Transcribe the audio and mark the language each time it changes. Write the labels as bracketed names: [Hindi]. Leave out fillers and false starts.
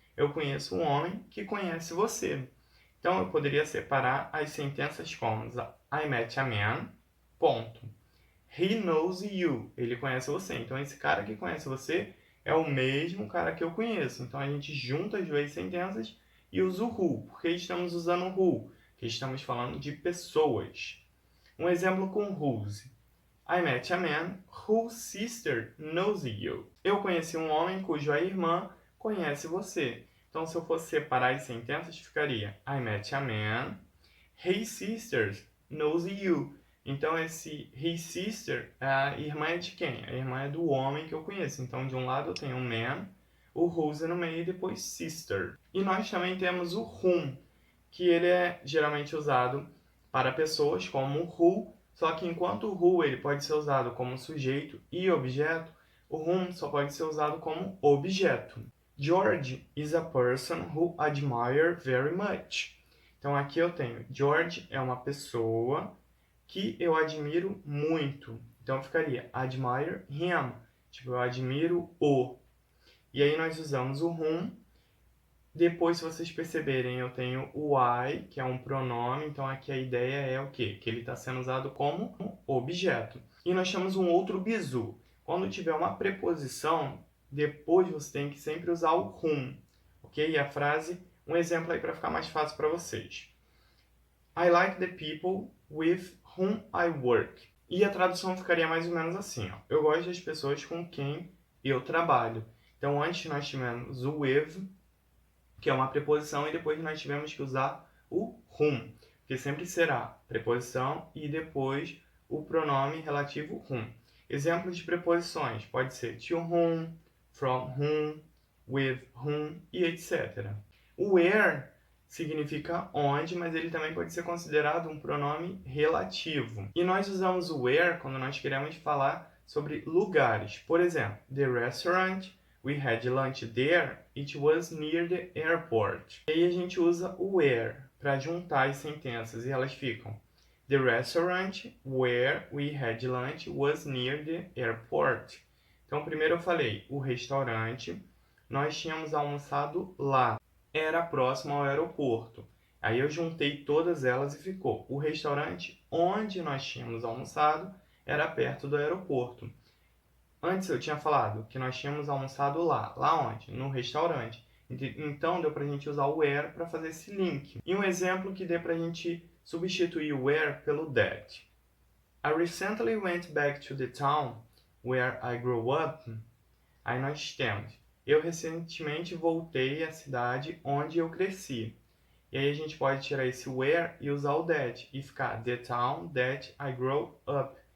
[Portuguese] Eu conheço um homem que conhece você. Então, eu poderia separar as sentenças como [English] I met a man, [Portuguese] ponto. [English] He knows you. [Portuguese] Ele conhece você. Então, esse cara que conhece você é o mesmo cara que eu conheço. Então, a gente junta as 2 sentenças e usa o who. Por que estamos usando o who? Porque estamos falando de pessoas. Um exemplo com whose. [English] I met a man whose sister knows you. [Portuguese] Eu conheci um homem cuja irmã conhece você. Então, se eu fosse separar as sentenças, ficaria [English] I met a man, His sisters knows you. [Portuguese] Então, esse his sister, a irmã é de quem? A irmã é do homem que eu conheço. Então, de um lado eu tenho o man, o whose no meio e depois sister. E nós também temos o whom, que ele é geralmente usado para pessoas como who, só que enquanto o who ele pode ser usado como sujeito e objeto, o whom só pode ser usado como objeto. [English] George is a person who admire very much. [Portuguese] Então aqui eu tenho George é uma pessoa que eu admiro muito. Então ficaria [English] admire him. [Portuguese] Tipo, eu admiro o. E aí nós usamos o whom. Depois, se vocês perceberem, eu tenho o I, que é um pronome. Então aqui a ideia é o quê? Que ele está sendo usado como objeto. E nós temos um outro bizu. Quando tiver uma preposição, depois você tem que sempre usar o whom. Ok? E a frase, um exemplo aí para ficar mais fácil para vocês. [English] I like the people with whom I work. [Portuguese] E a tradução ficaria mais ou menos assim, ó. Eu gosto das pessoas com quem eu trabalho. Então, antes nós tivemos o with, que é uma preposição, e depois nós tivemos que usar o whom, que sempre será preposição e depois o pronome relativo whom. Exemplos de preposições pode ser to whom, from whom, with whom e etc. O where significa onde, mas ele também pode ser considerado um pronome relativo. E nós usamos o where quando nós queremos falar sobre lugares. Por exemplo, [English] the restaurant we had lunch there, it was near the airport. [Portuguese] E aí a gente usa o where para juntar as sentenças e elas ficam [English] the restaurant where we had lunch was near the airport. [Portuguese] Então primeiro eu falei o restaurante, nós tínhamos almoçado lá, era próximo ao aeroporto. Aí eu juntei todas elas e ficou o restaurante onde nós tínhamos almoçado era perto do aeroporto. Antes eu tinha falado que nós tínhamos almoçado lá. Lá onde? No restaurante. Então deu pra gente usar o where para fazer esse link. E um exemplo que dê pra gente substituir o where pelo that. [English] I recently went back to the town where I grew up. [Portuguese] Aí nós temos eu recentemente voltei à cidade onde eu cresci. E aí a gente pode tirar esse where e usar o that. E ficar [English] the town that I grew up.